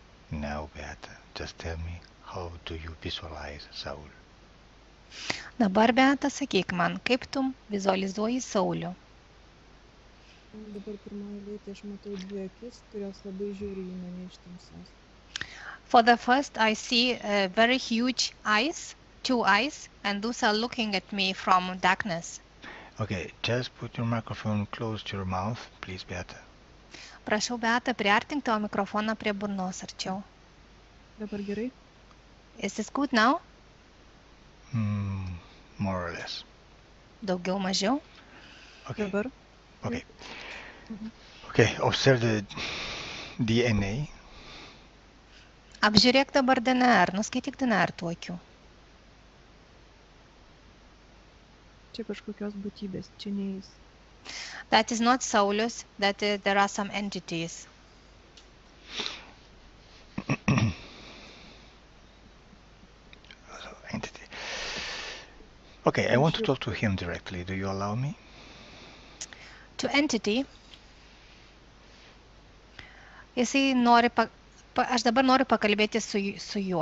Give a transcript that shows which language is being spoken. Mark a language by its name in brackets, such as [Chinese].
[English] Now, Beata, just tell me, how do you visualize Saul? [Lithuanian] Dabar, Beata, sakyk man, kaip tu vizualizuoji Saulių? Dabar pirmoje eilėje aš matau dvi akis, kurios labai žiūri į mane iš tamsos. [English] For the first, I see very huge eyes, 2 eyes, and those are looking at me from darkness. Okay, just put your microphone close to your mouth, please, Beata. [Lithuanian] Prašau, Beata, priartink tavo mikrofoną prie burnos arčiau. Dabar gerai? [English] Is this good now? More or less. [Lithuanian] Daugiau, mažiau? [English] Okay. [Lithuanian] Dabar? [English] Okay. Mhm. Okay, observe the DNA. [Lithuanian] Apžiūrėk dabar DNR, nuskaityk DNR tų akių. Čia kažkokios būtybės, čia ne jis. [English] That is not Saulius, that there are some entities. Entity. Okay, I want to talk to him directly. Do you allow me? To entity, [Lithuanian] jisai nori, aš dabar noriu pakalbėti su juo.